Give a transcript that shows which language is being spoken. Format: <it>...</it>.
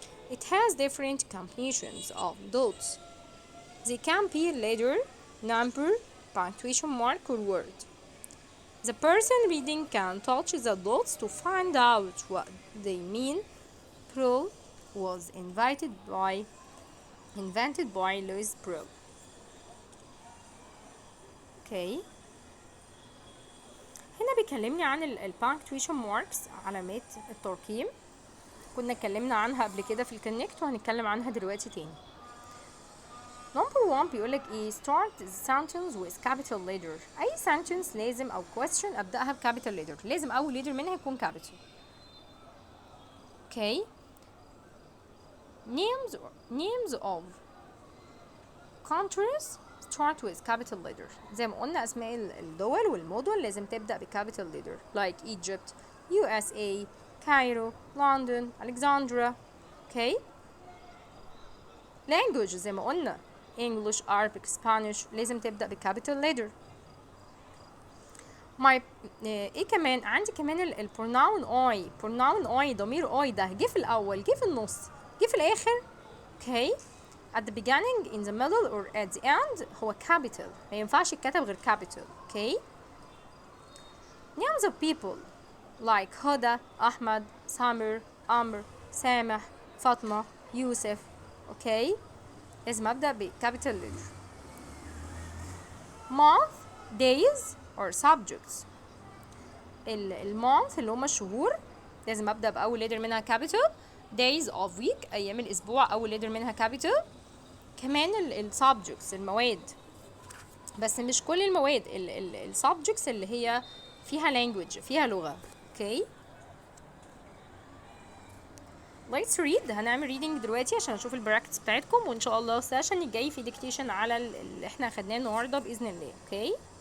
<en>It has different combinations of dots. They can be letter, number, punctuation mark, or word. The person reading can touch the dots to find out what they mean. Braille was invented by Louis Braille. Okay.</en> <ar>هنا بيكلمني عن البانكتويشن ماركس، علامات الترقيم. كنا اتكلمنا عنها قبل كده في الكونكت وهنتكلم عنها دلوقتي تاني.</ar> <en>Number 1</en> <ar>بيقولك ايه</ar> <en>start the sentence with capital letter.</en> <ar>اي sentence لازم او question ابدأها بcapital letter، لازم اول letter منها يكون capital. Okay.</ar> <en>names of countries start with capital letter.</en> <ar>زي ما قلنا اسماء الدول والمدن لازم تبدأ بcapital letter like Egypt, USA, Cairo, London, Alexandria. Okay. language زي ما قلنا English, Arabic, Spanish لازم تبدأ بcapital letter. ايه كمان عندي كمان البروناون I ضمير I ده جه في الاول، جه في النص، جه في الاخر. okay.</ar> <en>at the beginning, in the middle, or at the end</en> <ar>هو capital، ما ينفعش يتكتب غير capital. okay.</ar> <en>names of people like هدى، أحمد، سامر، عمرو، سامح، فاطمة، يوسف. okay.</en> <ar>لازم أبدأ بcapital letter.</ar> <en>month, days or subjects.</en> <ar>المونث اللي هما الشهور لازم أبدأ بأول letter منها capital.</ar> <en>days of week</en> <ar>أيام الأسبوع أول letter منها capital. كمان subjects المواد، بس مش كل المواد، subjects اللي هي فيها language فيها لغة. okay.</ar> <en>let's read.</en> <ar>هنعمل reading دلوقتي عشان نشوف البراكتس بتاعتكم، وإن شاء الله السيشن الجاي في dictation على اللي احنا خدناه النهارده بإذن الله. okay.</ar>